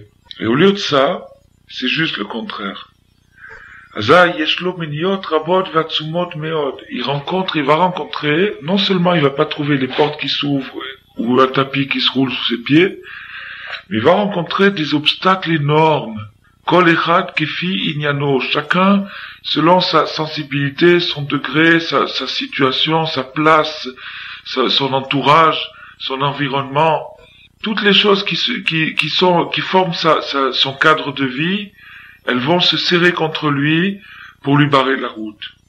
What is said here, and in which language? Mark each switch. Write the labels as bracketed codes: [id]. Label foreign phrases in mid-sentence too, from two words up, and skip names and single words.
[fr] Et au lieu de ça, c'est juste le contraire. Il va rencontrer, non seulement il va pas trouver les portes qui s'ouvrent ou un tapis qui se roule sous ses pieds, mais il va rencontrer des obstacles énormes. [he] כל אחד כפי עניינו, [fr] chacun selon sa sensibilité, son degré, sa situation, sa place, son entourage, son environnement, toutes les choses qui forment son cadre de vie, elles vont se serrer contre lui pour lui barrer la route.